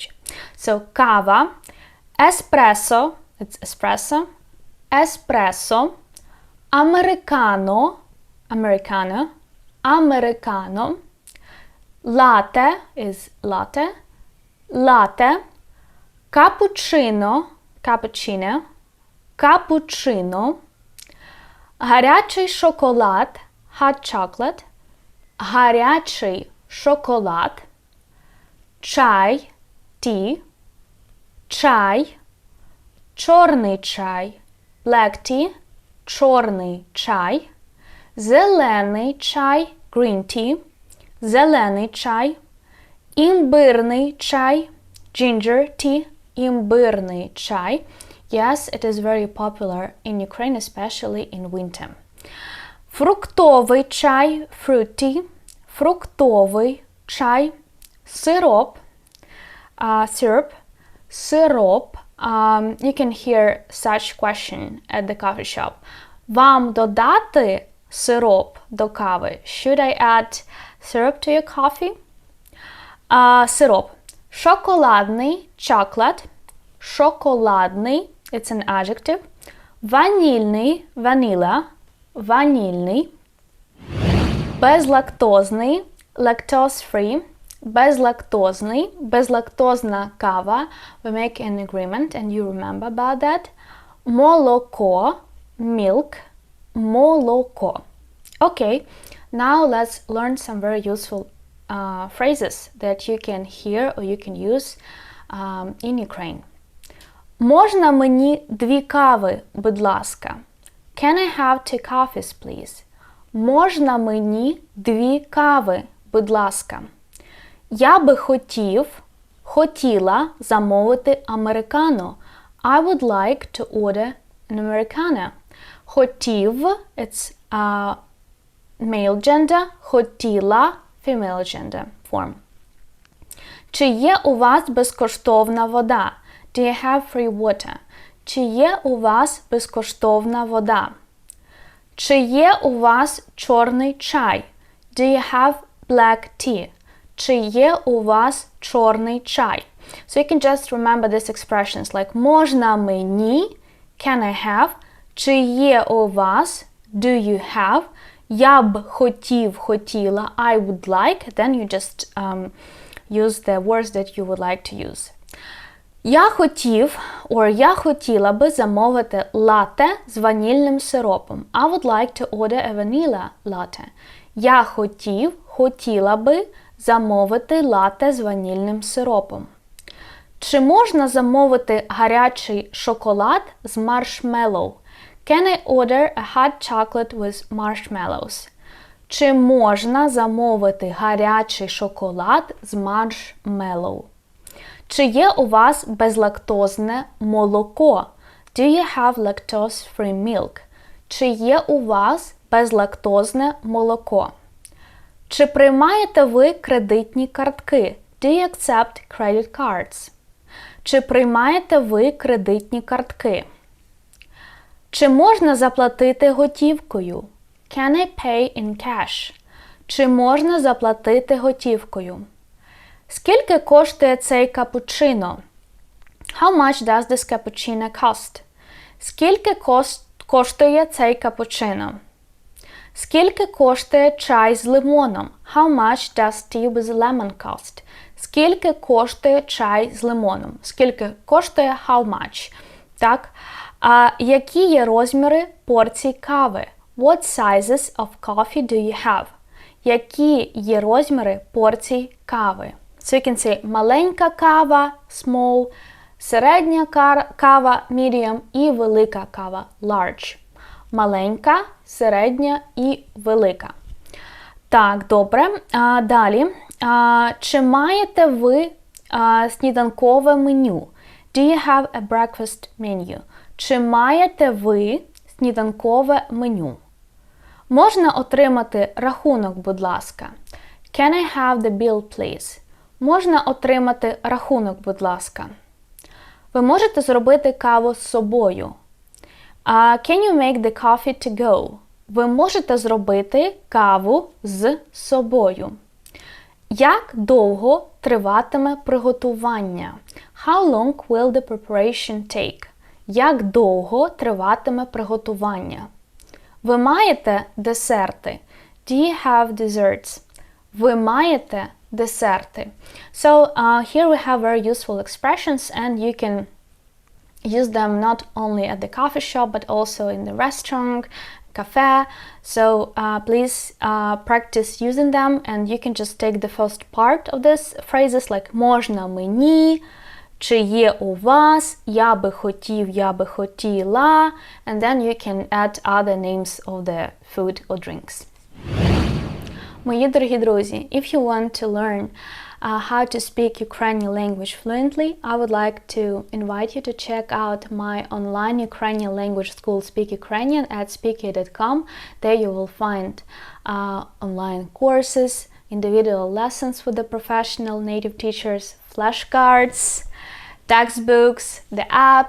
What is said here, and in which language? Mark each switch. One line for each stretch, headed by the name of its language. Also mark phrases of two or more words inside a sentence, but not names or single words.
English: So kava, espresso, it's espresso, espresso, americano, latte is latte, cappuccino,
Ukrainian: гарячий шоколад,
English: hot chocolate,
Ukrainian: гарячий шоколад, чай, tea, чай, чорний чай,
English: black tea,
Ukrainian: чорний чай, зелений чай,
English: green tea,
Ukrainian: зелений чай, імбирний чай,
English: ginger tea,
Ukrainian: імбирний чай.
English: Yes, it is very popular in Ukraine, especially in winter.
Ukrainian: Фруктовий чай,
English: fruit tea,
Ukrainian: фруктовий чай, сироп,
English: syrup. You can hear such question at the coffee shop.
Ukrainian: Вам додати сироп до кави?
English: Should I add syrup to your coffee?
Ukrainian: Сироп. Шоколадний, chocolate. Шоколадний,
English: it's an adjective.
Ukrainian: Ванільний, vanilla. Ванільний. Безлактозний, lactose-free. Безлактозний, безлактозна кава.
English: We make an agreement and you remember about that.
Ukrainian: Молоко, milk, молоко.
English: Okay, now let's learn some very useful phrases that you can hear or you can use in Ukraine.
Ukrainian: Можна мені 2 кави, будь ласка?
English: Can I have 2 coffees, please?
Ukrainian: Можна мені 2 кави, будь ласка? Я би хотіла замовити американо.
English: I would like to order an americano. Хотів, it's male gender. Хотіла, female gender form.
Ukrainian: Чи є у вас безкоштовна вода?
English: Do you have free water?
Ukrainian: Чи є у вас безкоштовна вода? Чи є у вас чорний чай?
English: Do you have black tea?
Ukrainian: Чи є у вас чорний чай?
English: So you can just remember these expressions like
Ukrainian: можна мені,
English: can I have,
Ukrainian: чи є у вас,
English: do you have,
Ukrainian: я б хотіла,
English: I would like, then you just use the words that you would like to use.
Ukrainian: Я хотіла би замовити латте з ванільним сиропом.
English: I would like to order a vanilla latte.
Ukrainian: Я хотіла би замовити латте з ванільним сиропом. Чи можна замовити гарячий шоколад з маршмеллоу?
English: Can I order a hot chocolate with marshmallows?
Ukrainian: Чи можна замовити гарячий шоколад з маршмеллоу? Чи є у вас безлактозне молоко?
English: Do you have lactose-free milk?
Ukrainian: Чи є у вас безлактозне молоко? Чи приймаєте ви кредитні картки?
English: Do you accept credit cards?
Ukrainian: Чи приймаєте ви кредитні картки? Чи можна заплатити готівкою?
English: Can I pay in cash?
Ukrainian: Чи можна заплатити готівкою? Скільки коштує цей капучино?
English: How much does this cappuccino cost?
Ukrainian: Скільки коштує цей капучино? Скільки коштує чай з лимоном?
English: How much does tea with lemon cost?
Ukrainian: Скільки коштує чай з лимоном? Скільки коштує
English: how much?
Ukrainian: Так. Які є розміри порцій кави?
English: What sizes of coffee do you have?
Ukrainian: Які є розміри порцій кави?
English: So you can say
Ukrainian: маленька кава,
English: small,
Ukrainian: середня кава,
English: medium
Ukrainian: і велика кава,
English: large.
Ukrainian: Маленька, середня і велика. Так, добре. Далі. Чи маєте ви сніданкове меню?
English: Do you have a breakfast menu?
Ukrainian: Чи маєте ви сніданкове меню? Можна отримати рахунок, будь ласка?
English: Can I have the bill, please?
Ukrainian: Можна отримати рахунок, будь ласка? Ви можете зробити каву з собою?
English: Can you make the coffee to go?
Ukrainian: Ви можете зробити каву з собою. Як довго триватиме приготування?
English: How long will the preparation take?
Ukrainian: Як довго триватиме приготування? Ви маєте десерти?
English: Do you have desserts?
Ukrainian: Ви маєте десерти.
English: So here we have very useful expressions and you can use them not only at the coffee shop but also in the restaurant, cafe. So please practice using them and you can just take the first part of these phrases like
Ukrainian: можна мені, чи є у вас, я би хотів, я би хотіла,
English: and then you can add other names of the food or drinks.
Ukrainian: Мої дорогі друзі,
English: if you want to learn how to speak Ukrainian language fluently, I would like to invite you to check out my online Ukrainian language school Speak Ukrainian at speaky.com. There you will find online courses, individual lessons with the professional native teachers, flashcards, textbooks, the app.